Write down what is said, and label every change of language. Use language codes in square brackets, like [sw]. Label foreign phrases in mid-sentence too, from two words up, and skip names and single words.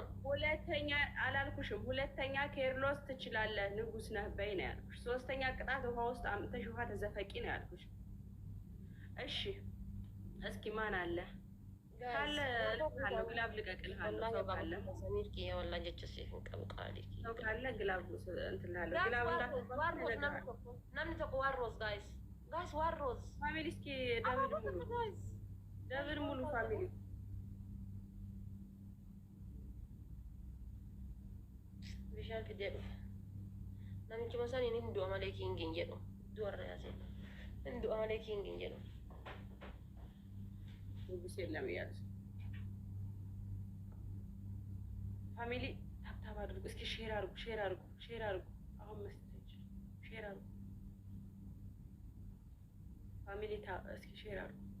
[am] ሁለተኛ አላልኩሽም። ሁለተኛ ኬርሎስ ትችላለህ ንጉስ ነህ በይ ነው ያልኩሽ። ሶስተኛ ቅጣት ውሃ ውስጥ አምጥተሽ ውሃ ተዘፈቂ ነው ያልኩሽ። እሺ እስኪ ማን አለ ካለ ካለ ግላብ ልቀቅልሃለሁ። ሰው ካለ ሰው ካለ ግላብ እንትን እልሃለሁ። ግላብ ዋሮዝ ፋሚሊ እስኪ ደብል ሙሉ ፋሚሊ [om] bishaan fidee dhufa namichi masaan inni hin du'a malee kiingiin jedhu du'arra yaase hin du'a malee kiingiin jedhu [am] ንጉስ የለም እያለች ፋሚሊ ታብታብ አድርጉ እስኪ ሼር አድርጉ ሼር አድርጉ አሁን መስጠት ሼር አድርጉ ፋሚሊ እስኪ ሼር አድርጉ